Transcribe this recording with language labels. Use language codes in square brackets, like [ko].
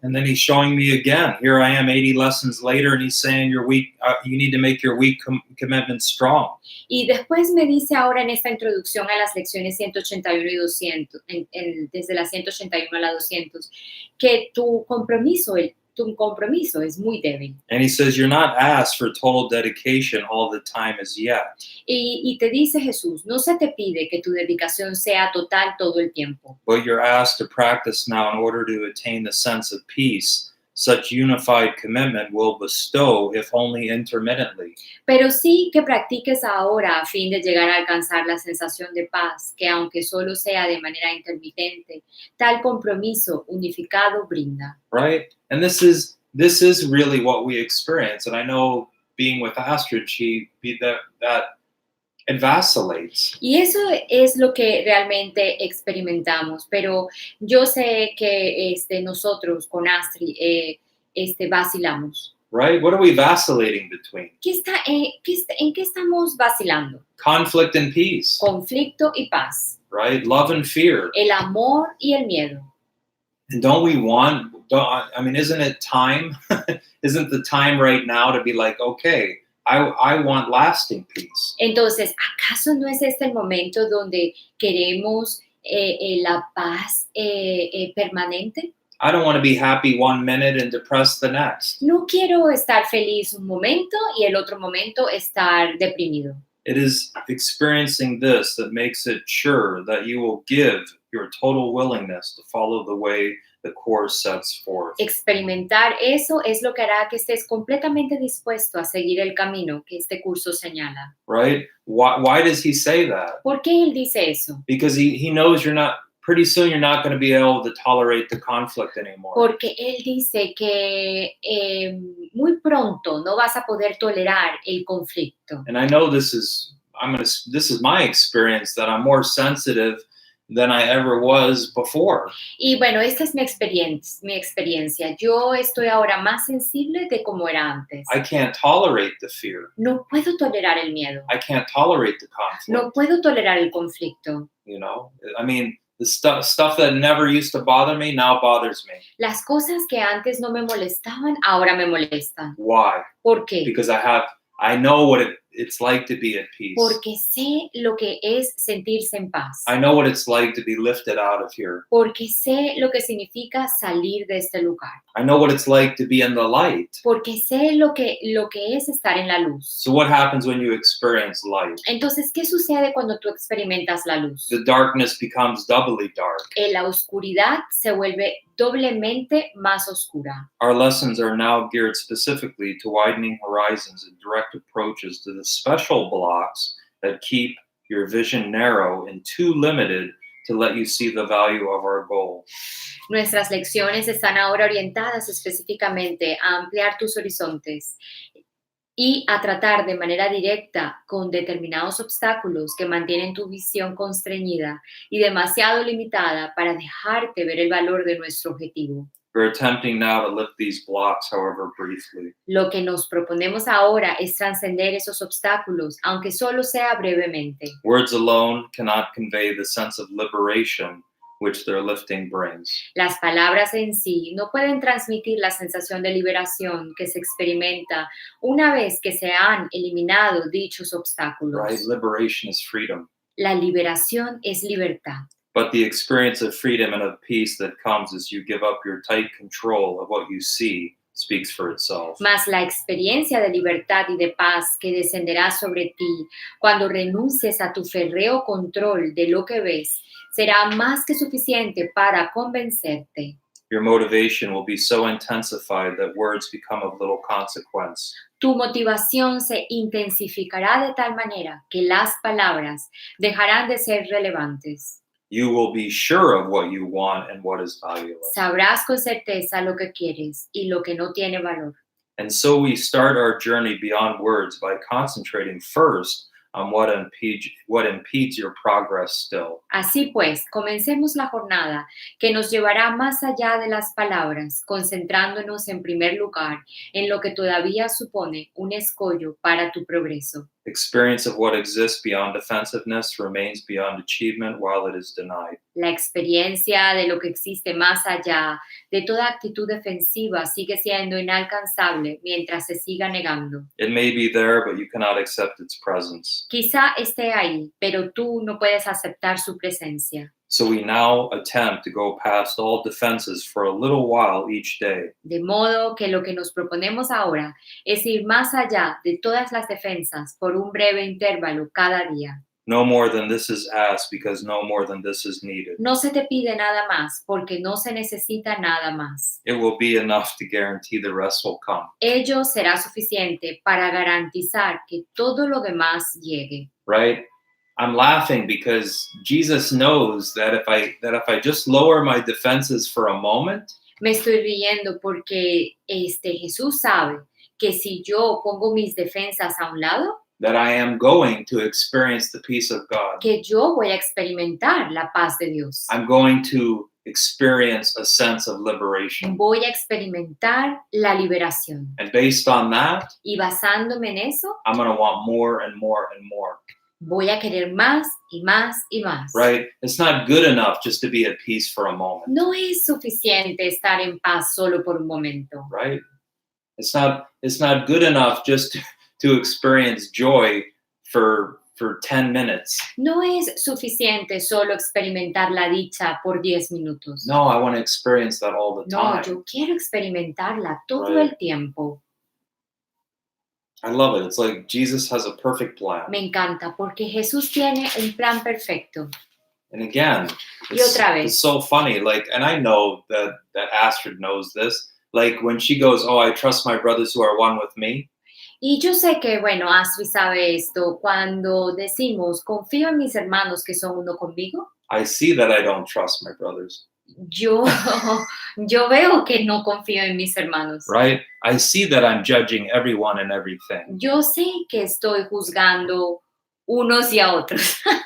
[en] And then he's showing me again. Here I am 80 lessons later, and he's saying you need to make your weak commitment strong. [es] Y después me dice ahora en esta introducción a las lecciones 181 y 200, desde la 181 a la 200, que tu compromiso es muy débil. [en] And he says you're not asked for total dedication all the time as yet. [es] Y te dice Jesús, no se te pide que tu dedicación sea total todo el tiempo. [en] But you're asked to practice now in order to attain the sense of peace such unified commitment will bestow, if only intermittently. [es] Pero sí que practiques ahora a fin de llegar a alcanzar la sensación de paz, que aunque solo sea de manera intermitente, tal compromiso unificado brinda. [en] Right? And this is really what we experience. And I know being with Astrid, that it vacillates. [es] Y eso es lo que realmente experimentamos, pero yo sé que nosotros con Astrid vacilamos. [en] Right? What are we vacillating between? [es] ¿En qué estamos vacilando? [en] Conflict and peace. [es] Conflicto y paz. [en] Right? Love and fear. [es] El amor y el miedo. [en] And isn't it time? Isn't the time right now to be like, okay, I want lasting peace. [es] Entonces, ¿acaso no es este el momento donde queremos la paz permanente? [en] I don't want to be happy 1 minute and depressed the next. [es] No quiero estar feliz un momento y el otro momento estar deprimido. [en] It is experiencing this that makes it sure that you will give your total willingness to follow the way the Course sets forth. [es] Experimentar eso es lo que hará que estés completamente dispuesto a seguir el camino que este curso señala. [en] Right? Why does he say that? [es] ¿Por qué él dice eso? [en] Because he knows pretty soon you're not going to be able to tolerate the conflict anymore. [es] Porque él dice que muy pronto no vas a poder tolerar el conflicto. [en] And I know this is my experience, that I'm more sensitive than I ever was before. [es] Y bueno, esta es mi experiencia. Yo estoy ahora más sensible de como era antes. [en] I can't tolerate the fear. [es] No puedo tolerar el miedo. [en] I can't tolerate the conflict. [es] No puedo tolerar el conflicto. [en] You know, I mean, the stuff that never used to bother me now bothers me. [es] Las cosas que antes no me molestaban, ahora me molestan. [en] Why? [es] ¿Por qué? [en] Because I know what it's like to be at peace. [es] Porque sé lo que es sentirse en paz. [en] I know what it's like to be lifted out of here. [es] Porque sé lo que significa salir de este lugar. [en] I know what it's like to be in the light. [es] Porque sé lo que es estar en la luz. [en] So what happens when you experience light? [es] Entonces, ¿qué sucede cuando tú experimentas la luz? [en] The darkness becomes doubly dark. [es] La oscuridad se vuelve doblemente más oscura. [en] Our lessons are now geared specifically to widening horizons and direct approaches to the special blocks that keep your vision narrow and too limited to let you see the value of our goal. [es] Nuestras lecciones están ahora orientadas específicamente a ampliar tus horizontes y a tratar de manera directa con determinados obstáculos que mantienen tu visión constreñida y demasiado limitada para dejarte ver el valor de nuestro objetivo. [en] We're attempting now to lift these blocks, however briefly. [es] Lo que nos proponemos ahora es trascender esos obstáculos, aunque solo sea brevemente. [en] Words alone cannot convey the sense of liberation which their lifting brings. [es] Las palabras en sí no pueden transmitir la sensación de liberación que se experimenta una vez que se han eliminado dichos obstáculos. [en] Right? Liberation is freedom. [es] La liberación es libertad. [en] But the experience of freedom and of peace that comes as you give up your tight control of what you see speaks for itself. [es] Mas la experiencia de libertad y de paz que descenderá sobre ti cuando renuncies a tu férreo control de lo que ves será más que suficiente para convencerte. [en] Your motivation will be so intensified that words become of little consequence. [es] Tu motivación se intensificará de tal manera que las palabras dejarán de ser relevantes. [en] You will be sure of what you want and what is valueless. [es] Sabrás con certeza lo que quieres y lo que no tiene valor. [en] And so we start our journey beyond words by concentrating first on what impedes your progress still. [es] Así pues, comencemos la jornada que nos llevará más allá de las palabras, concentrándonos en primer lugar en lo que todavía supone un escollo para tu progreso. [en] Experience of what exists beyond defensiveness remains beyond achievement while it is denied. [es] La experiencia de lo que existe más allá de toda actitud defensiva sigue siendo inalcanzable mientras se siga negando. [en] It may be there, but you cannot accept its presence. [es] Quizá esté ahí, pero tú no puedes aceptar su presencia. [en] So we now attempt to go past all defenses for a little while each day. [es] De modo que lo que nos proponemos ahora es ir más allá de todas las defensas por un breve intervalo cada día. [en] No more than this is asked because no more than this is needed. [es] No se te pide nada más porque no se necesita nada más. [en] It will be enough to guarantee the rest will come. [es] Ello será suficiente para garantizar que todo lo demás llegue. [en] Right? I'm laughing because Jesus knows that if I just lower my defenses for a moment, [es] Me estoy riendo porque Jesús sabe que si yo pongo mis defensas a un lado, [en] that I am going to experience the peace of God. [es] que yo voy a experimentar la paz de Dios. [en] I'm going to experience a sense of liberation. [es] Voy a experimentar la liberación. [en] And based on that, [es] Y basándome en eso, [en] I'm going to want more and more and more. [es] voy a querer más y más y más. [en] Right? It's not good enough just to be at peace for a moment. [es] No es suficiente estar en paz solo por un momento. [en] Right? It's not good enough just to experience joy for 10 minutes. [es] No es suficiente solo experimentar la dicha por 10 minutos. [en] No, I want to experience that all the [es] No, [en] time. [es] yo quiero experimentarla todo [en] Right. [es] el tiempo. [en] I love it. It's like Jesus has a perfect plan. [es] Me encanta porque Jesús tiene un plan perfecto. [en] And again, [es] Y otra vez. [en] it's so funny. Like, and I know that Astrid knows this. Like when she goes, "Oh, I trust my brothers who are one with me." [es] Y yo sé que, bueno, Astrid sabe esto. Cuando decimos, confío en mis hermanos que son uno conmigo, [en] I see that I don't trust my brothers. [es] yo veo que no confío en mis hermanos. [en] Right? I see that I'm judging everyone and everything. [es] Yo sé que estoy juzgando unos y a otros.